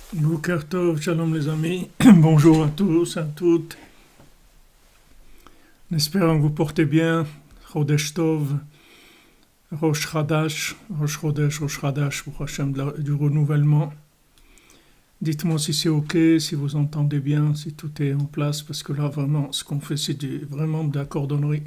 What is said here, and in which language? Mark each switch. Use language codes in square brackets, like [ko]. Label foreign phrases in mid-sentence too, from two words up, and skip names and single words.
[he] בוקר טוב, שלום [fr] les amis, bonjour à tous, à toutes. Espérons que vous portez bien. [he] חודש טוב, ראש חדש, ראש חודש, ראש חדש, [fr] pour Hachem du renouvellement. Dites-moi si c'est ok, si vous entendez bien, si tout est en place, parce que là vraiment, ce qu'on fait, c'est vraiment de la cordonnerie.